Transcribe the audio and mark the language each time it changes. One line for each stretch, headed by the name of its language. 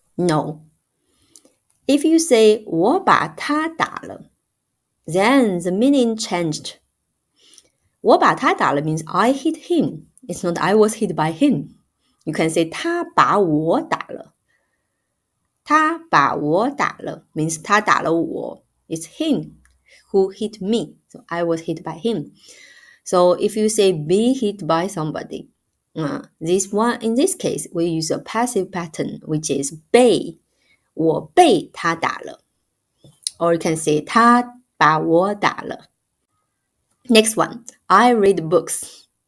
English: No. If you say
Chinese: 我把他打了,
English: then the meaning changed.
Chinese: 我把他打了
English: means I hit him. It's not I was hit by him. You can say
Chinese: 他把我打了. 他把我打了 means 他打了我.
English: It's him who hit me. So I was hit by him. So if you say be hit by somebody, this one, in this case, we use a passive pattern, which is 被.
Chinese: 我被他打了.
English: Or you can say
Chinese: 他把我打了.
English: Next one, I read books.